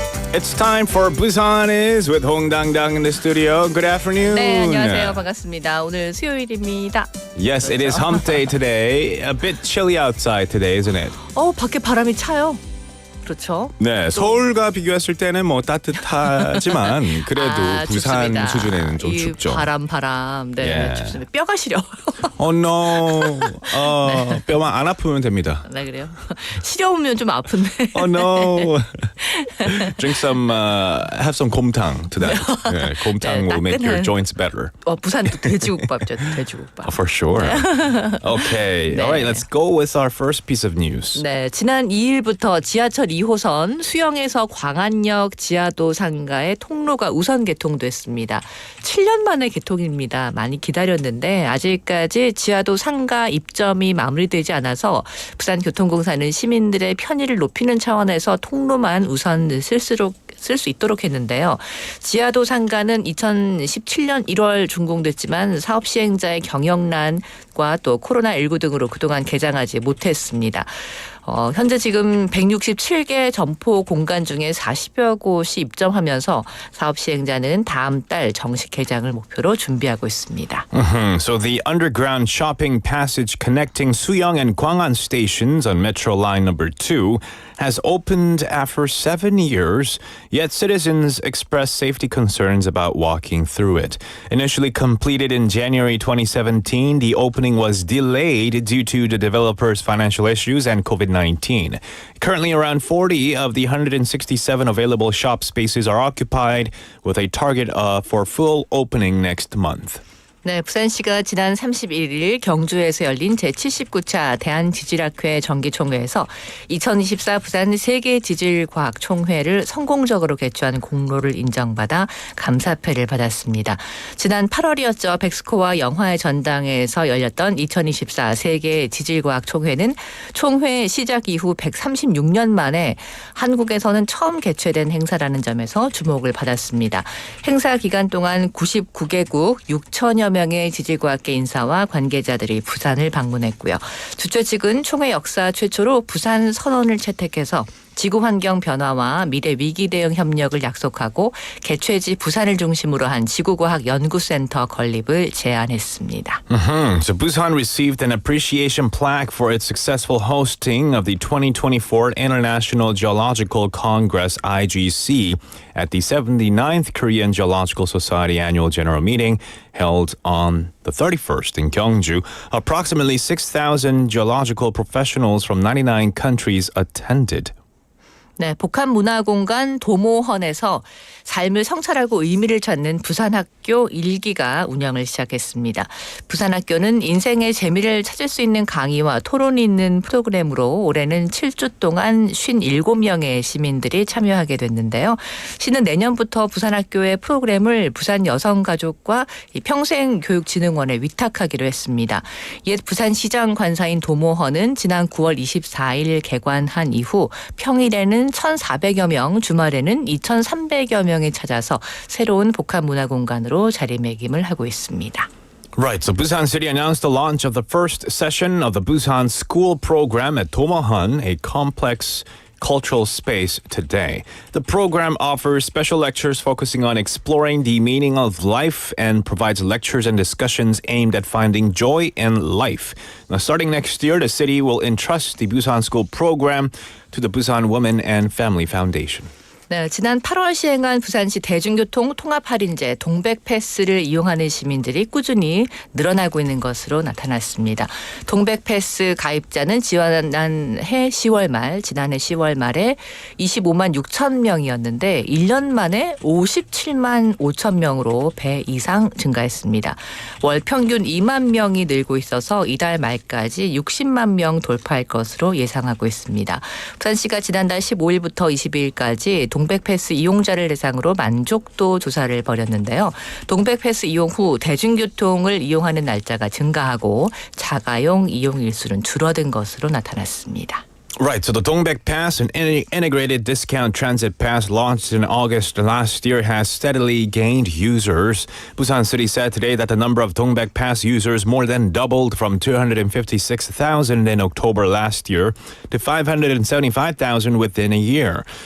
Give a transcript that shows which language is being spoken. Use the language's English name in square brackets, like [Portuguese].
[English] It's time for Busan Is with Hong Dang in the studio. Good afternoon. [Korean] 네, 안녕하세요. 반갑습니다. 오늘 수요일입니다. [English] Yes, it is hump day today. A bit chilly outside today, isn't it? [Korean] 밖에 바람이 차요. 그렇죠. 네, 서울과 비교했을 때는 뭐 따뜻하지만 그래도 부산 춥습니다. 수준에는 좀 이 춥죠. 바람. 네, 예. 춥습니다. 뼈가 시려. [English] Oh no. [Korean] 뼈만 안 아프면 됩니다. 네, 그래요. 시려우면 좀 아픈데. [English] Oh no. Drink some, have some 곰탕 to that. [Korean] 네, [English] 곰탕 will make your [Korean] 따끈한- [English] joints better. [Korean] 부산도 돼지국밥죠. 돼지국밥. [English] For sure. Okay. [Korean] 네. [English] All right, let's go with our first piece of news. [Korean] 네, 지난 2일부터 지하철 2호선 수영에서 광안역 지하도 상가의 통로가 우선 개통됐습니다. 7년 만에 개통입니다. 많이 기다렸는데 아직까지 지하도 상가 입점이 마무리되지 않아서 부산교통공사는 시민들의 편의를 높이는 차원에서 통로만 우선 쓸 수 있도록 했는데요. 지하도 상가는 2017년 1월 준공됐지만 사업 시행자의 경영난과 또 코로나19 등으로 그동안 개장하지 못했습니다. 현재 지금 167개 점포 공간 중에 40여 곳이 입점하면서 사업 시행자는 다음 달 정식 개장을 목표로 준비하고 있습니다. [English] So the underground shopping passage connecting Suyong and Gwangan stations on Metro Line number 2 has opened after 7 years, yet citizens express safety concerns about walking through it. Initially completed in January 2017, the opening was delayed due to the developer's financial issues and COVID-19. Currently, around 40 of the 167 available shop spaces are occupied, with a target for full opening next month. [Korean] 네, 부산시가 지난 31일 경주에서 열린 제79차 대한지질학회 정기총회에서 2024 부산 세계지질과학총회를 성공적으로 개최한 공로를 인정받아 감사패를 받았습니다. 지난 8월이었죠. 백스코와 영화의 전당에서 열렸던 2024 세계지질과학총회는 총회 시작 이후 136년 만에 한국에서는 처음 개최된 행사라는 점에서 주목을 받았습니다. 행사 기간 동안 99개국 6천여 명의 지질과학계 인사와 관계자들이 부산을 방문했고요. 주최 측은 총회 역사 최초로 부산 선언을 채택해서 지구환경 변화와 미래 위기 대응 협력을 약속하고 개최지 부산을 중심으로 한 지구과학 연구센터 건립을 제안했습니다. [English] So Busan received an appreciation plaque for its successful hosting of the 2024 International Geological Congress (IGC) at the 79th Korean Geological Society Annual General Meeting held on the 31st in Gyeongju. Approximately 6,000 geological professionals from 99 countries attended. [Korean] 네, 복합문화공간 도모헌에서 삶을 성찰하고 의미를 찾는 부산학교 1기가 운영을 시작했습니다. 부산학교는 인생의 재미를 찾을 수 있는 강의와 토론이 있는 프로그램으로 올해는 7주 동안 57명의 시민들이 참여하게 됐는데요. 시는 내년부터 부산학교의 프로그램을 부산여성가족과 평생교육진흥원에 위탁하기로 했습니다. 옛 부산시장 관사인 도모헌은 지난 9월 24일 개관한 이후 평일에는 1,400여 명, 주말에는 2,300여 명이 찾아서 새로운 복합문화공간으로 자리매김을 하고 있습니다. [English] Right, so Busan City announced the launch of the first session of the Busan School program at Domohan, a complex cultural space today. The program offers special lectures focusing on exploring the meaning of life and provides lectures and discussions aimed at finding joy in life. Now, starting next year, the city will entrust the Busan School program to the Busan Women and Family Foundation. [Korean] 네, 지난 8월 시행한 부산시 대중교통 통합 할인제 동백패스를 이용하는 시민들이 꾸준히 늘어나고 있는 것으로 나타났습니다. 동백패스 가입자는 지난해 10월 말에 25만 6천 명이었는데 1년 만에 57만 5천 명으로 배 이상 증가했습니다. 월 평균 2만 명이 늘고 있어서 이달 말까지 60만 명 돌파할 것으로 예상하고 있습니다. 부산시가 지난달 15일부터 22일까지 동백패스 이용자를 대상으로 만족도 조사를 벌였는데요. 동백패스 이용 후 대중교통을 이용하는 날짜가 증가하고 자가용 이용 일수는 줄어든 것으로 나타났습니다. [English] Right, so the Dongbek Pass, an integrated discount transit pass launched in August last year, has steadily gained users. Busan City said today that the number of Dongbek Pass users more than doubled from 256,000 in October last year to 575,000 within a year.